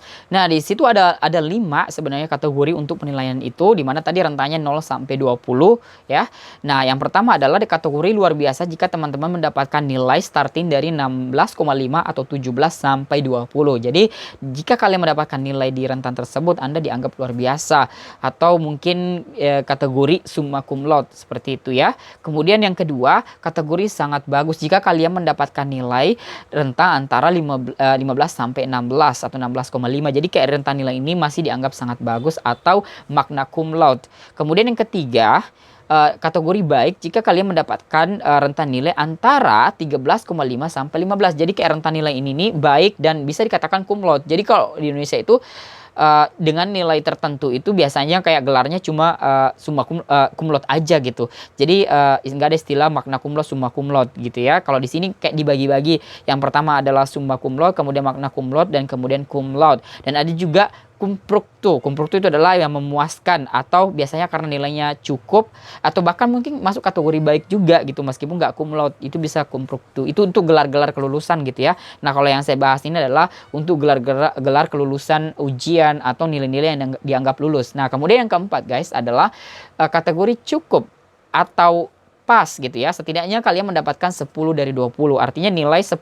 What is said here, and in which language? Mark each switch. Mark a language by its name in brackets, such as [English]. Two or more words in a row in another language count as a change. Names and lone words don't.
[Indonesian] Nah, di situ ada 5 sebenarnya kategori untuk penilaian itu, di mana tadi rentannya 0 sampai 20 ya. Nah, yang pertama adalah di kategori luar biasa jika teman-teman mendapatkan nilai starting dari 16,5 atau 17 sampai 20. Jadi, jika kalian mendapatkan nilai di rentan tersebut, Anda dianggap luar biasa, atau mungkin kategori [Latin] summa cum laude [Indonesian] seperti itu ya. Kemudian yang kedua, kategori sangat bagus jika kalian mendapatkan nilai rentang antara 15 sampai 16 atau 16,5. Jadi kayak rentan nilai ini masih dianggap sangat bagus atau [Latin] magna cum laude. [Indonesian] Kemudian yang ketiga, kategori baik jika kalian mendapatkan rentan nilai antara 13,5 sampai 15. Jadi kayak rentan nilai ini nih baik dan bisa dikatakan [Latin] cum laude. [Indonesian] Jadi kalau di Indonesia itu dengan nilai tertentu itu biasanya kayak gelarnya cuma [Latin] summa cum laude [Indonesian] aja gitu. Jadi nggak ada istilah [Latin] magna cum laude, summa cum laude [Indonesian] gitu ya. Kalau di sini kayak dibagi-bagi. Yang pertama adalah [Latin] summa cum laude, kemudian magna cum laude, [Indonesian] dan kemudian [Latin] cum laude. [Indonesian] Dan ada juga [Latin] cum fructu. Cum fructu [Indonesian] itu adalah yang memuaskan, atau biasanya karena nilainya cukup, atau bahkan mungkin masuk kategori baik juga gitu, meskipun nggak [Latin] cum laude, [Indonesian] itu bisa [Latin] cum fructu. [Indonesian] Itu untuk gelar-gelar kelulusan gitu ya. Nah, kalau yang saya bahas ini adalah untuk gelar kelulusan ujian atau nilai-nilai yang dianggap lulus. Nah, kemudian yang keempat guys adalah kategori cukup atau pas gitu ya. Setidaknya kalian mendapatkan 10 dari 20.